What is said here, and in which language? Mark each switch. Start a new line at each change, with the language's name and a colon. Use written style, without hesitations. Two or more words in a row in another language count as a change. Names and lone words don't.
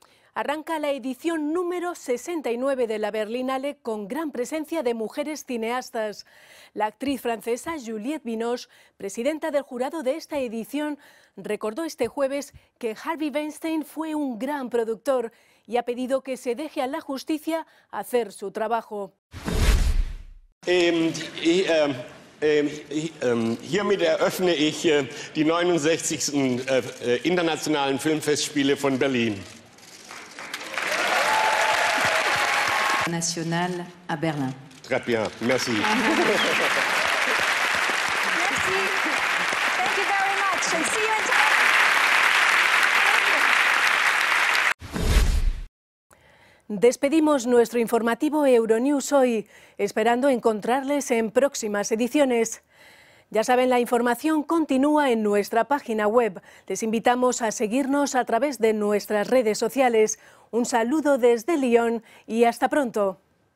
Spanish: Arranca la edición número 69 de la Berlinale con gran presencia de mujeres cineastas. La actriz francesa Juliette Binoche, presidenta del jurado de esta edición, recordó este jueves que Harvey Weinstein fue un gran productor y ha pedido que se deje a la justicia hacer su trabajo.
German: Hiermit eröffne ich die 69. Internationalen Filmfestspiele von Berlin.
French: National à Berlin. Très bien, merci. Merci.
English: Thank you very much and see you in time.
Spanish: Despedimos nuestro informativo Euronews hoy, esperando encontrarles en próximas ediciones. Ya saben, la información continúa en nuestra página web. Les invitamos a seguirnos a través de nuestras redes sociales. Un saludo desde Lyon y hasta pronto.